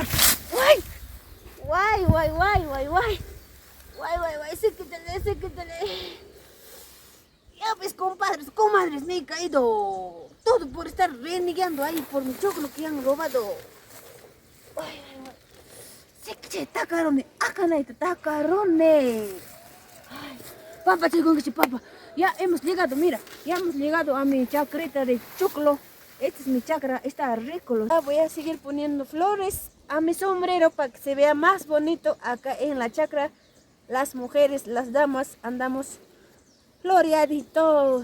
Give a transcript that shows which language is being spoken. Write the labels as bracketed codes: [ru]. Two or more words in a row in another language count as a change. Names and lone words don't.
[es] ¡Guay! ¡Guay, guay, guay, guay, guay! ¡Guay, guay, guay! Séquetele. Ya ves, compadres, comadres, me he caído. Todo por estar renegando ahí por mi choclo que han robado. ¡Guay, guay, guay! Séquete, tacarone, acanaita, tacarone. Papá, papá, ya hemos llegado, mira, ya hemos llegado a mi chacrita de choclo. Esta es mi chacra, está rico. Voy a seguir poniendo flores a mi sombrero para que se vea más bonito acá en la chacra. Las mujeres, las damas, andamos floreaditos.